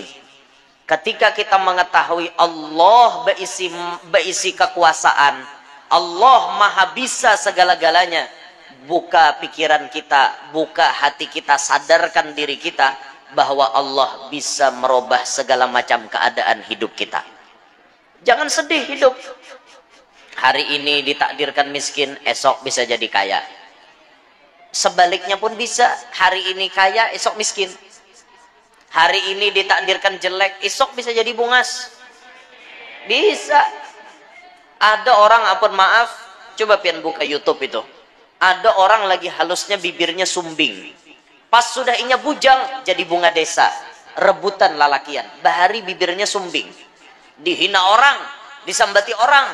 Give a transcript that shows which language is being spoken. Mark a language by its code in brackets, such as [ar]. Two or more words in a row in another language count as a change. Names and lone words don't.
[id] Ketika kita mengetahui Allah berisi kekuasaan, Allah maha bisa segala-galanya, buka pikiran kita, buka hati kita, sadarkan diri kita bahwa Allah bisa merubah segala macam keadaan hidup kita. Jangan sedih hidup. Hari ini ditakdirkan miskin, esok bisa jadi kaya. Sebaliknya pun bisa, hari ini kaya, esok miskin. Hari ini ditakdirkan jelek, esok bisa jadi bungas. Bisa. Ada orang, ampun maaf, coba pian buka YouTube itu. Ada orang lagi halusnya bibirnya sumbing. Pas sudah inya bujang, jadi bunga desa. Rebutan lalakian. Bahari bibirnya sumbing. Dihina orang, disambati orang.